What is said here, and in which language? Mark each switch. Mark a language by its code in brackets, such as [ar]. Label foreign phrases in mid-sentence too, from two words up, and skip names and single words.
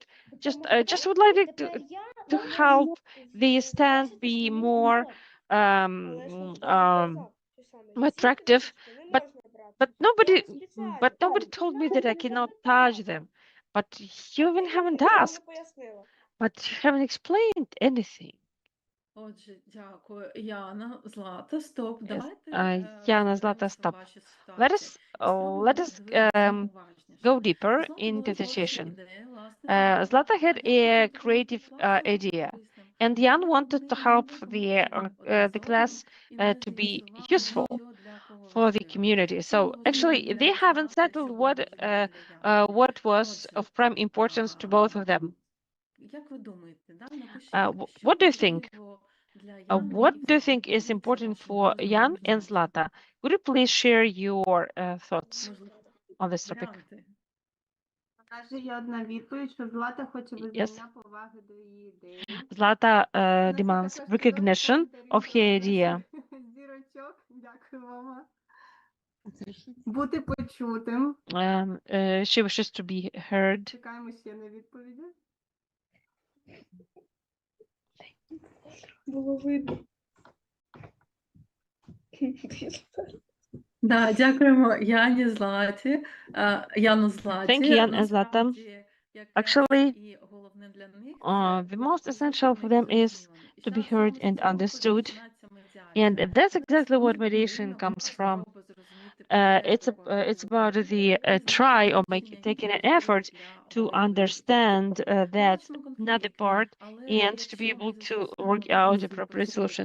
[en] Just would like it to help the stand be more attractive, but nobody told me that I cannot touch them. But you even haven't asked. But you haven't explained anything. [uk] Отже, дякую. Яна, Злата, стоп. [en] Yes. [uk] Давайте [en] Yana, Zlata, stop. [uk] ваші [en] Let [uk] ситуації. [en] us [uk] Спробуємо [en] let us [uk] подивитися уважніше. [en] go deeper [uk] Злати [en] into [uk] була [en] the [uk] творча [en] situation. [uk] ідея, власне, [en] Zlata had [uk] як це [en] a [uk] допомогти [en] creative [uk] класу бути [en] idea, [uk] корисним, [en] and Jan [uk] як [en] wanted to [uk] вони [en] help [uk] могли допомогти один [en] the [uk] одному [en] class [uk] і в [en] to [uk] разі [en] be [uk] існування [en] useful [uk] будь-чого для кого [en] for the [uk] важливо. [en] community. [uk] Це [en] So [uk] було [en] actually, [uk] зрозуміло [en] they [uk] для [en] haven't [uk] Злати, [en] settled [uk] це було [en] what [uk] зрозуміло для Яни. [en] what was [uk] Отже, [en] of prime importance to both of them. [uk] як ви думаєте, да? Напишіть, що [en] What do you think? [uk] важливо для Яни [en] What [uk] і [en] do you think [uk] взагалі [en] is [uk] це [en] important [uk] ваша [en] for [uk] галузева [en] Jan and [uk] організація? [en] Zlata? Would you please share your thoughts [uk] Можливо, [en] on this topic? [uk] варіанти. Каже, є одна відповідь, що Злата хоче [en] Yes. [uk] визнання поваги до її ідеї. [en] Zlata [uk] У нас є [en] demands [uk] також [en] recognition [uk] чудові [en] of her [uk] коментарі [en] idea. [uk] наших зірочок. Дякую вам. Бути почутим. [en] She wishes to be heard. [uk] Чекаємо ще на відповіді. Було видно. Да, дякуємо Яні Златі, Яну Златі. [en] Thank you, Jan and Zlata. [uk] Насправді, якраз [en] Actually, [uk] і головне для них [en] the most essential for them is to be heard and understood. And that's exactly what mediation comes from. It's about the try or taking an effort to understand that another part and to be able to work out a proper solution.